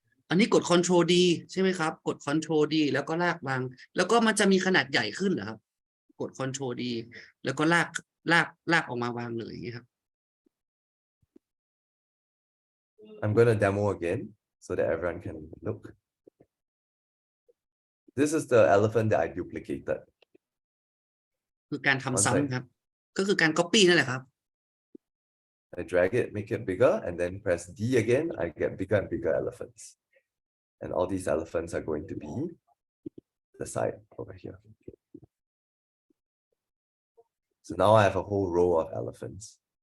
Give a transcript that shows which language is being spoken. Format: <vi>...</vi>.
<th>อันนี้กด Ctrl D ใช่ไหมครับกด Ctrl D แล้วก็ลากวางแล้วก็มันจะมีขนาดใหญ่ขึ้นเหรอครับกด Ctrl D แล้วก็ลากออกมาวางเลยอย่างนี้ครับ</th> <en>I'm going to demo again so that everyone can look. This is the elephant that I duplicated.</en> <th>คือการทำซ้ำครับก็คือการ copy นั่นแหละครับ</th> <en>I drag it, make it bigger, and then press D again. I get bigger and bigger elephants. And all these elephants are going to be the side over here. So now I have a whole row of elephants.</en>